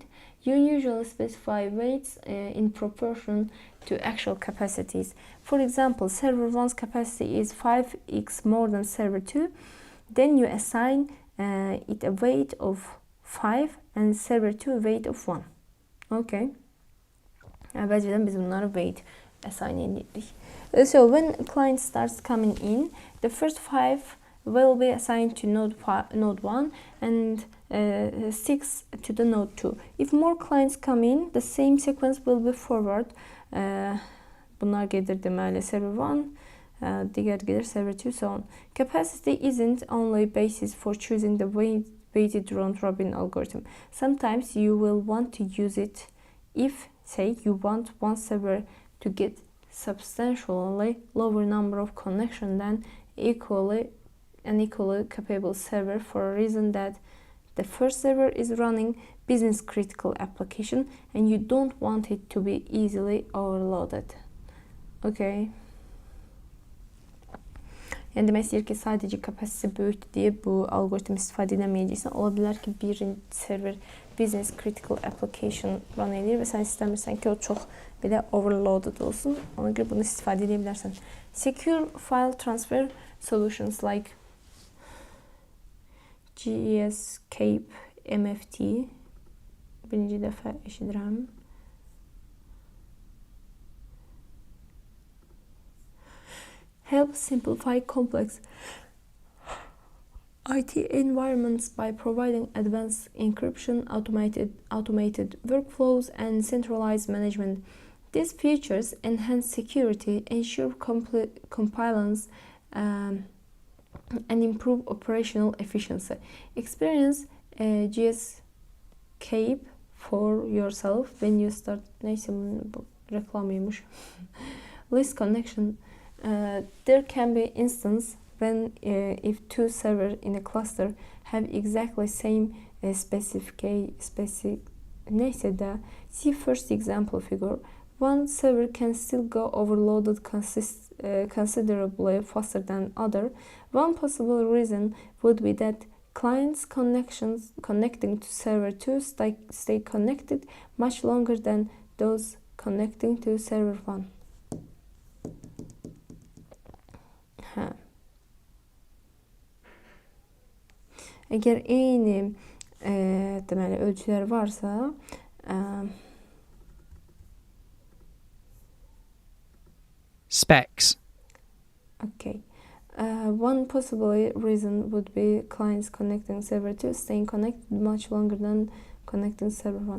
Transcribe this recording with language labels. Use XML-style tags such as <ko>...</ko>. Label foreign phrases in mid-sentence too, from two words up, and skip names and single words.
<en>You usually specify weights in proportion to actual capacities. For example, server 1's capacity is 5x more than server 2. Then you assign it a weight of 5 and server 2 a weight of 1. Okay.</en> <az>Əvvəlcədən biz bunları</az> <en>weight assign</en> <az>edirik.</az> <en>So when a client starts coming in, the first 5 will be assigned to node 1 and 6 to the node 2. If more clients come in, the same sequence will be forward.</en> <az>Bunlar gelir deməli server 1, digər gelir server 2,</az> <en>so on. Capacity isn't only basis for choosing the weighted round-robin algorithm. Sometimes you will want to use it if, say, you want one server to get substantially lower number of connections than equally capable server for a reason that the first server is running business critical application and you don't want it to be easily overloaded. Okay.</en> <az>Yəni demək istəyir ki, sadəcə kapasitesi böyükdür deyə bu algoritm istifadə edəməyəcəksən. Ola bilər ki, bir server</az> <en>business critical application run</en> <az>edir və sən istəmirsən ki, o çox belə overloaded olsun. Ona görə bunu istifadə edə bilərsən.</az> <en>Secure file transfer solutions like Escape MFT</en> <az>birinci dəfə eşidirəm.</az> <en>Help simplify complex IT environments by providing advanced encryption, automated workflows, and centralized management. These features enhance security, ensure compliance, and improve operational efficiency. Experience Escape for yourself when you start.</en> <az>Neyse bu reklamıymış.</az> <en>List connection. There can be instance when if two servers in a cluster have exactly same neyse de see first example figure. One server can still go overloaded considerably faster than other. One possible reason would be that clients connecting to server 2 stay connected much longer than those connecting to server 1.</en> <az>Əgər eyni deməli ölçülər varsa, specs.</az> <en>Okay. One possible reason would be clients connecting server 2 staying connected much longer than connecting server 1.</en>